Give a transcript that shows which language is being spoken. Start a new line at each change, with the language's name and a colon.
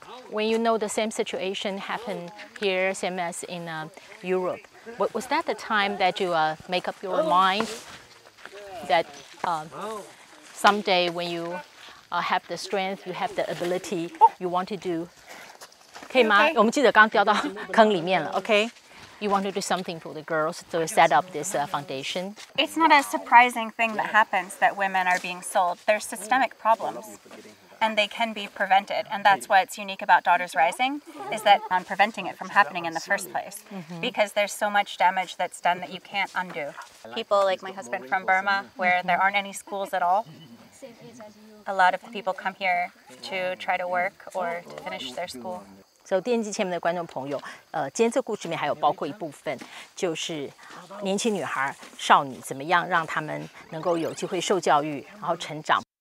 English: When you know the same situation happened here, same as in Europe, was that the time that you make up your mind that someday when you have the strength, you have the ability, you want to do?
Chinese: 可以吗？我们记得刚掉到坑里面了 ，OK？
English: You want to do something for the girls to set up this foundation. It's not a surprising thing that happens that women are being sold. There's systemic problems, and they can be prevented. And that's what's unique about Daughters Rising, is that on preventing it from happening in the first place, because there's so much damage that's done that you can't undo. People like my husband from Burma, where there aren't any schools at all, a lot of the people come here to try to work or to finish their school.
Chinese: 所以电视机前面的观众朋友，今天这故事里面还有包括一部分，就是年轻女孩、少女怎么样让她们能够有机会受教育，然后成长。